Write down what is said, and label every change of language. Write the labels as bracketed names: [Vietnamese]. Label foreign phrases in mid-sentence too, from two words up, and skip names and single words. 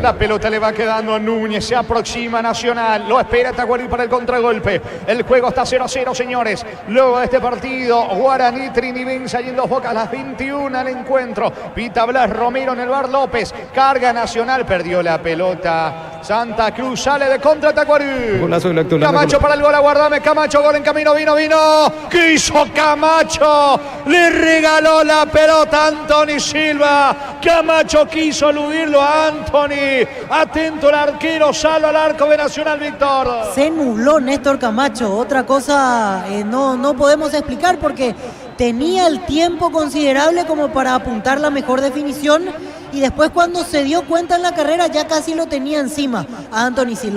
[Spanish] La pelota le va quedando a Núñez, se aproxima Nacional, lo espera Tacuary para el contragolpe. El juego está 0-0, señores. Luego de este partido, Guaraní Trinibense yendo dos Bocas a las 21 al encuentro. Pita Blas Romero en el bar López. Carga Nacional, perdió la pelota. Santa Cruz sale de contra Tacuary. Golazo del acto. Camacho para el gol, aguardame. Camacho, gol en camino, vino. ¿Qué hizo Camacho? Le regaló la pelota a Anthony Silva. Camacho quiso eludirlo a Anthony. Atento el arquero, salva al arco de Nacional, Víctor. Se nubló Néstor Camacho. Otra cosa no podemos explicar porque tenía el tiempo considerable como para apuntar la mejor definición y después cuando se dio cuenta en la carrera ya casi lo tenía encima a Anthony Silva.